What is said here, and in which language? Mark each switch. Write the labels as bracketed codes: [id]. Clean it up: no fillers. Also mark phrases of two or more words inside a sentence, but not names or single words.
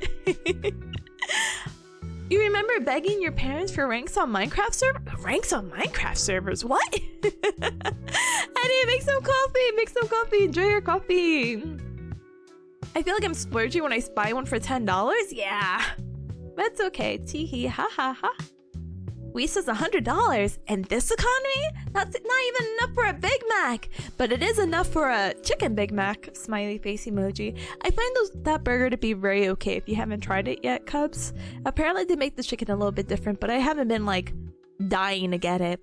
[en] You remember begging your parents for ranks on Minecraft servers? Ranks on Minecraft servers? What? Eddie, make some coffee! Make some coffee! Enjoy your coffee! I feel like I'm splurging when I buy one for $10. Yeah. That's okay. Teehee. Ha ha ha. We says $100. In this economy? That's not even enough for a Big Mac. But it is enough for a chicken Big Mac. Smiley face emoji. I find that burger to be very okay if you haven't tried it yet, Cubs. Apparently they make the chicken a little bit different, but I haven't been like dying to get it.